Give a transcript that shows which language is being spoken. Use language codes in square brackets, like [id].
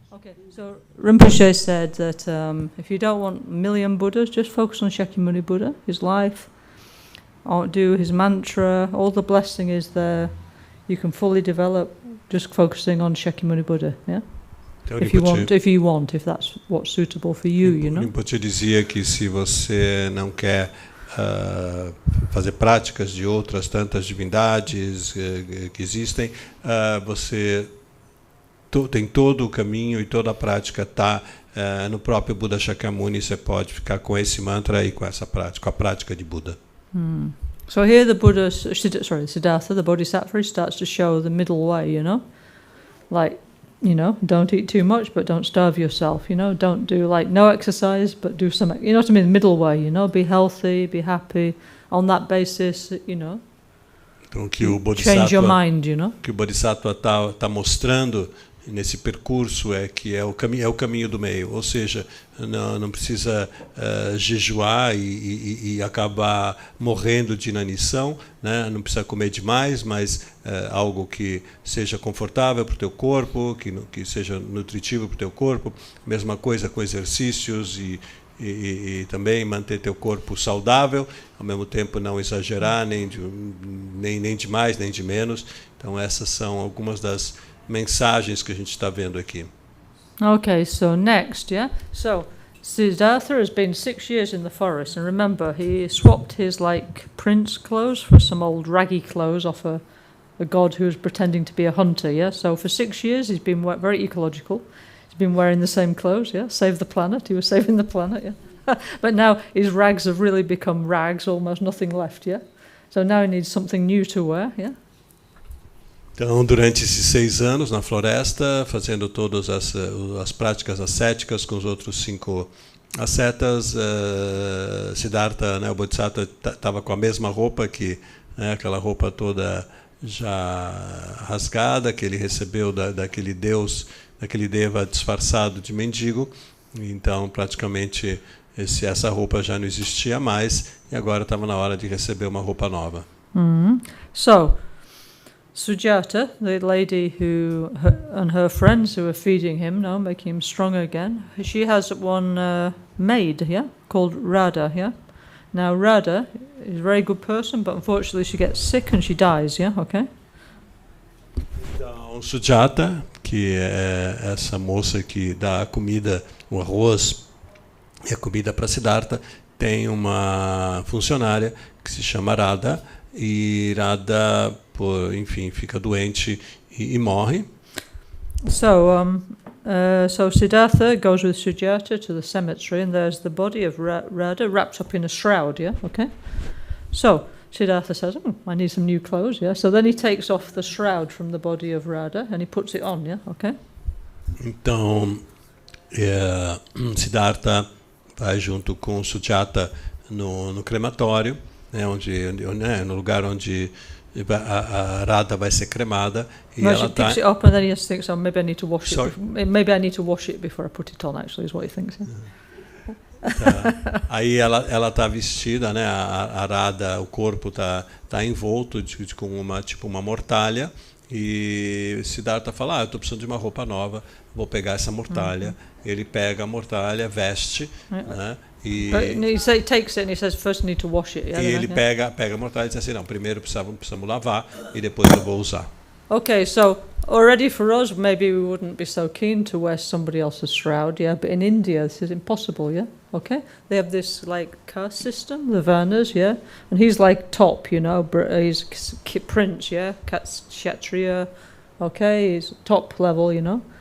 [en] Okay, so Rinpoche said that if you don't want a million Buddhas, just focus on Shakyamuni Buddha, his life, or do his mantra, all the blessing is there. You can fully develop just focusing on Shakyamuni Buddha, yeah? [pt] Então, [en] If that's what's suitable for you, you know? [pt] Rinpoche dizia que se você não quer fazer práticas de outras tantas divindades que existem, você tem todo o caminho e toda a prática está no próprio Buddha Shakyamuni. Você pode ficar com esse mantra e com essa prática, com a prática de Buda. [en] So here the Buddha, Siddhartha, the Bodhisattva, starts to show the middle way, you know? Like, you know, don't eat too much, but don't starve yourself, you know? Don't do, like, no exercise, but do some, you know what I mean? Middle way, you know? Be healthy, be happy. On that basis, you know? [pt] Então, que o [en] change your mind, you know? [pt] Que o Bodhisattva está mostrando nesse percurso é que é o caminho do meio, ou seja, não precisa jejuar e acabar morrendo de inanição, né? Não precisa comer demais, mas algo que seja confortável para o teu corpo, que seja nutritivo para o teu corpo. Mesma coisa com exercícios e também manter teu corpo saudável, ao mesmo tempo não exagerar nem de mais nem de menos. Então essas são algumas das mensagens que a gente está vendo aqui. [en] Okay, so next, yeah? So, Siddhartha has been 6 years in the forest, and remember, he swapped his, like, prince clothes for some old raggy clothes off a god who was pretending to be a hunter, yeah? So for 6 years, he's been very ecological. He's been wearing the same clothes, yeah? Save the planet, he was saving the planet, yeah? But now his rags have really become rags, almost nothing left, yeah? So now he needs something new to wear, yeah? [pt] Então, durante esses 6 anos na floresta, fazendo todas as práticas ascéticas com os outros 5 ascetas, Siddhartha, né, o Bodhisattva, estava com a mesma roupa, né, aquela roupa toda já rasgada, que ele recebeu daquele Deus, daquele Deva disfarçado de mendigo. Então, praticamente, essa roupa já não existia mais, e agora estava na hora de receber uma roupa nova. [en] So, Sujata, the lady and her friends who are feeding him now, making him stronger again, she has one maid, yeah, called Radha, yeah. Now Radha is a very good person, but unfortunately she gets sick and she dies, yeah, okay? [pt] Então, Sujata, que é essa moça que dá a comida, o arroz e a comida para Siddhartha, tem uma funcionária que se chama Radha, e Radha, enfim, fica doente e morre. [en] So Siddhartha goes with Sujata to the cemetery, and there's the body of Radha wrapped up in a shroud, yeah, okay? So Siddhartha says, I need some new clothes, yeah? So then he takes off the shroud from the body of Radha and he puts it on, yeah, okay? [pt] Então, Siddhartha vai junto com Sujata no crematório, né, no lugar onde a Radha vai ser cremada, e no, ela [en] she picks it up and then he thinks, maybe I need to wash it. Maybe I need to wash it before I put it on. Actually, is what he thinks. Yeah? [pt] Aí ela está vestida, né? A Radha, o corpo está envolto com uma mortalha, e Siddhartha fala: eu estou precisando de uma roupa nova, vou pegar essa mortalha. Ele pega a mortalha, veste, né? E [en] he takes it and he says, first I need to wash it. Yeah, [pt] e ele pega a mortalha e diz assim: não, primeiro precisamos lavar e depois eu vou usar. [en] Okay, so already for us, maybe we wouldn't be so keen to wear somebody else's shroud, yeah. But in India, this is impossible, yeah. Okay, they have this like caste system, the Varnas, yeah, and he's like top, you know, he's prince, yeah, Kshatriya, okay, he's top level, you know.